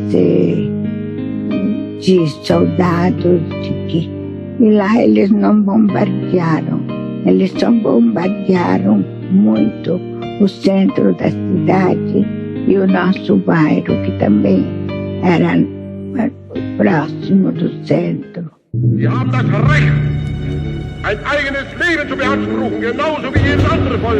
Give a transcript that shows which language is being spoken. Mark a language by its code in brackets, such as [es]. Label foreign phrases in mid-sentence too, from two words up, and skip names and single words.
[pt] de soldados, e lá eles não bombardearam, eles só bombardearam muito o centro da cidade e o nosso bairro, que também era próximo do centro. [de] Sie haben das Recht, ein eigenes Leben zu beanspruchen, genauso wie jedes andere Volk.